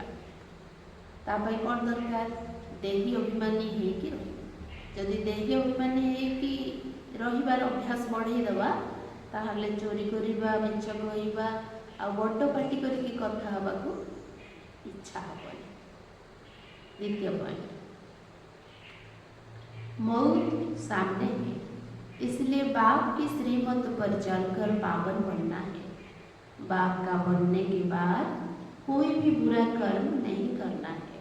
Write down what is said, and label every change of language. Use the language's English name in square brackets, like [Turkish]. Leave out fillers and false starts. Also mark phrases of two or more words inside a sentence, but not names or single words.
[Odia] ତା ପାଇଁ କ'ଣ ଦରକାର? ଦେହୀ ଅଭିମାନୀ ହେଇକି ରହିବା। ଯଦି ଦେହୀ ଅଭିମାନୀ ହେଇକି ରହିବାର ଅଭ୍ୟାସ ବଢ଼େଇ ଦେବା, ତାହେଲେ ଚୋରି କରିବା, ମିଛ କହିବା ଆଉ ବଡ଼ ପାଟି କରିକି କଥା ହେବାକୁ ଇଚ୍ଛା ହେବନି। [Hindi] द्वितीय पॉइंट, मौत सामने है, इसलिए बाप की श्रीमत पर चलकर पावन बनना है। बाप का बनने के बाद कोई भी बुरा कर्म नहीं करना है।